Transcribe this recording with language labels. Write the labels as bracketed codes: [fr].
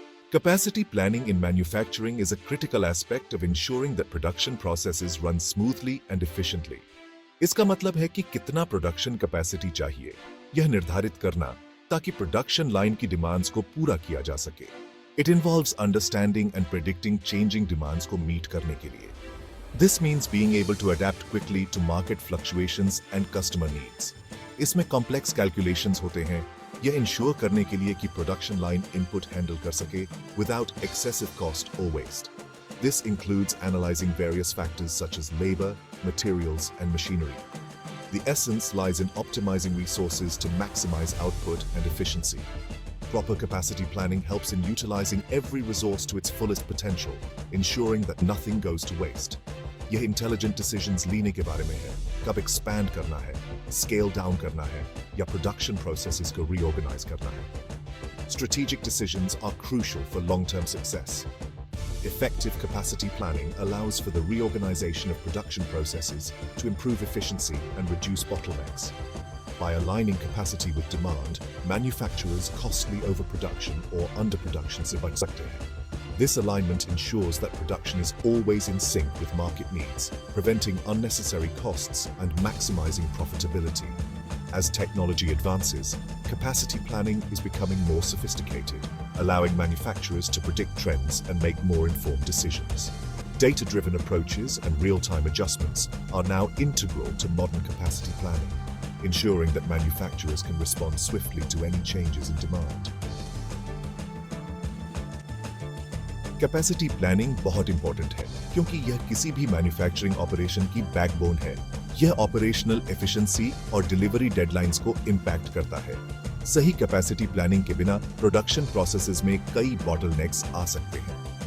[en] Capacity planning in manufacturing is a critical aspect of ensuring that production processes run smoothly and efficiently. [hi] इसका मतलब है कि कितना production capacity चाहिए, यह निर्धारित करना ताकि प्रोडक्शन लाइन की डिमांड्स को पूरा किया जा सके. [en] It involves understanding and predicting changing demands [hi] को मीट करने के लिए. [en] This means being able to adapt quickly to market fluctuations and customer needs. [hi] इसमें [en] complex calculations [hi] होते हैं, यह इंश्योर करने के लिए कि प्रोडक्शन लाइन इनपुट हैंडल कर सके [en] without excessive cost or waste. This includes analyzing various factors such as labor, materials, and machinery. The essence lies in optimizing resources to maximize output and efficiency. Proper capacity planning helps in utilizing every resource to its fullest potential, ensuring that nothing goes to waste. [hi] यह intelligent decisions लेने के बारे में है, कब expand करना है, scale down करना है या प्रोडक्शन प्रोसेसेस को रीऑर्गेनाइज करना है. [en] Strategic decisions are crucial for long-term success. Effective capacity planning allows for the reorganization of production processes to improve efficiency and reduce bottlenecks. By aligning capacity with demand, manufacturers costly overproduction or underproduction [hi] से बच सकते हैं. [en] This alignment ensures that production is always in sync with market needs, preventing unnecessary costs and maximizing profitability. As technology advances, capacity planning is becoming more sophisticated, allowing manufacturers to predict trends and make more informed decisions. Data-driven approaches and real-time adjustments are now integral to modern capacity planning, ensuring that manufacturers can respond swiftly to any changes in demand. [hi] Capacity planning बहुत important है क्योंकि यह किसी भी manufacturing operation की backbone है. यह operational efficiency और डिलीवरी डेडलाइंस को इंपैक्ट करता है. सही कैपेसिटी प्लानिंग के बिना प्रोडक्शन प्रोसेसेस में कई बॉटलनेक्स आ सकते हैं.